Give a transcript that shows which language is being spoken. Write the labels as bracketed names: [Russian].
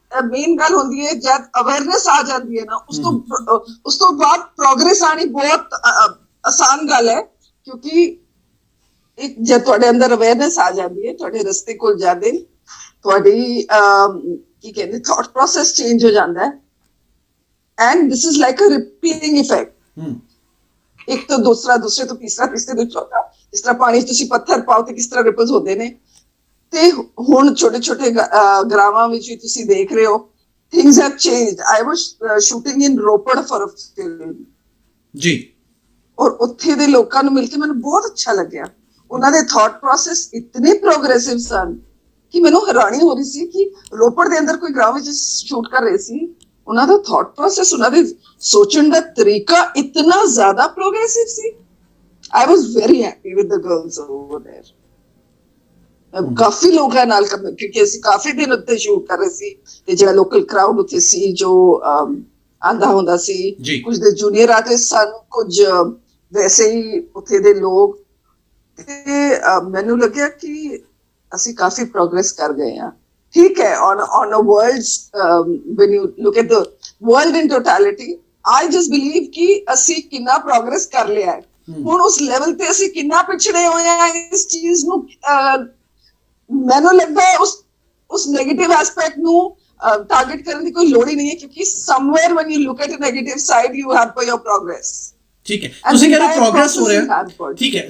[Punjabi] Main ਗੱਲ ਹੁੰਦੀ ਹੈ ਜਦ ਅਵੇਅਰਨੈਸ ਆ ਜਾਂਦੀ ਹੈ ਨਾ, ਉਸ ਤੋਂ ਬਾਅਦ ਪ੍ਰੋਗਰੈਸ ਆਣੀ ਬਹੁਤ ਆਸਾਨ ਗੱਲ ਹੈ, ਕਿਉਂਕਿ ਇੱਕ ਜਦ ਤੁਹਾਡੇ ਅੰਦਰ ਅਵੇਅਰਨੈਸ ਆ ਜਾਂਦੀ ਹੈ, ਤੁਹਾਡੇ ਰਸਤੇ ਕੋਲ ਜਾਂਦੇ, ਤੁਹਾਡੀ ਕੀ ਕਹਿੰਦੇ ਥਾਟ ਪ੍ਰੋਸੈਸ ਚੇਂਜ ਹੋ ਜਾਂਦਾ ਹੈ, [English] and this is like a repeating effect. [Punjabi] ਇੱਕ ਤੋਂ ਦੂਸਰੇ ਤੋਂ ਤੀਸਰੇ ਤੋਂ ਚੌਥਾ, ਇਸ ਤਰ੍ਹਾਂ ਪਾਣੀ ਤੁਸੀਂ ਪੱਥਰ ਪਾਓ ਤੇ ਕਿਸ ਤਰ੍ਹਾਂ ਰਿਪਲਸ ਹੁੰਦੇ ਨੇ, ਤੇ ਹੁਣ ਛੋਟੇ ਗਰਾਵਾਂ ਵਿੱਚ ਵੀ ਤੁਸੀਂ ਦੇਖ ਰਹੇ ਹੋ, [English] things have changed. I was shooting in Ropar for a film [Punjabi] ਜੀ, ਔਰ ਉੱਥੇ ਦੇ ਲੋਕਾਂ ਨੂੰ ਮਿਲ ਕੇ ਮੈਨੂੰ ਬਹੁਤ ਅੱਛਾ ਲੱਗਿਆ। ਉਹਨਾਂ ਦੇ ਥਾਟ ਪ੍ਰੋਸੈਸ ਇਤਨੇ ਪ੍ਰੋਗਰੈਸਿਵ ਸਨ ਕਿ ਮੈਨੂੰ ਹੈਰਾਨੀ ਹੋ ਰਹੀ ਸੀ ਕਿ ਰੋਪੜ ਦੇ ਅੰਦਰ ਕੋਈ ਗਰਾਊਂਡ ਵਿੱਚ ਸ਼ੂਟ ਕਰ ਰਹੇ ਸੀ, ਉਹਨਾਂ ਦਾ ਥਾਟ ਪ੍ਰੋਸੈਸ, ਉਹਨਾਂ ਦੇ ਸੋਚਣ ਦਾ ਤਰੀਕਾ ਇਤਨਾ ਜ਼ਿਆਦਾ progressive ਸੀ। [English] I was very happy with the girls over there. [Punjabi] ਕਾਫੀ ਲੋਕਾਂ ਨਾਲ, ਕਿਉਂਕਿ ਅਸੀਂ ਕਾਫੀ ਦਿਨ ਉੱਤੇ ਸ਼ੂਟ ਕਰ ਰਹੇ ਸੀ, ਤੇ ਜਿਹੜਾ ਲੋਕਲ ਕਰਾਊਡ ਉੱਥੇ ਸੀ ਜੋ ਆਂਦਾ ਹੁੰਦਾ ਸੀ, ਕੁਝ ਦੇ ਜੂਨੀਅਰ ਆਰਟਿਸਟ ਸਨ, ਕੁਝ ਵੈਸੇ ਹੀ ਉੱਥੇ ਦੇ ਲੋਕ, ਤੇ ਮੈਨੂੰ ਲੱਗਿਆ ਕਿ ਅਸੀਂ ਕਾਫੀ ਪ੍ਰੋਗਰੈਸ ਕਰ ਗਏ ਹਾਂ। ਠੀਕ ਹੈ, [English] on a world's when you look at the world in totality, I just believe [Punjabi] ਕਿ ਅਸੀਂ ਕਿੰਨਾ ਪ੍ਰੋਗਰੈਸ ਕਰ ਲਿਆ ਹੈ। ਹੁਣ ਉਸ ਲੈਵਲ ਤੇ ਅਸੀਂ ਕਿੰਨਾ ਪਿਛੜੇ ਹੋਏ ਆ ਇਸ ਚੀਜ਼ ਨੂੰ, ਮੈਨੂੰ ਲੱਗਦਾ ਹੈ ਉਸ ਨੈਗੇਟਿਵ ਐਸਪੈਕਟ ਨੂੰ ਟਾਰਗੇਟ ਕਰਨ ਦੀ ਕੋਈ ਲੋੜ ਹੀ ਨਹੀਂ ਹੈ, ਕਿਉਂਕਿ [English] somewhere when you look at a negative side you have for your progress. [Punjabi] ਠੀਕ ਹੈ, ਤੁਸੀਂ ਕਹਿ ਰਹੇ ਪ੍ਰੋਗਰੈਸ ਹੋ ਰਿਹਾ, ਠੀਕ ਹੈ,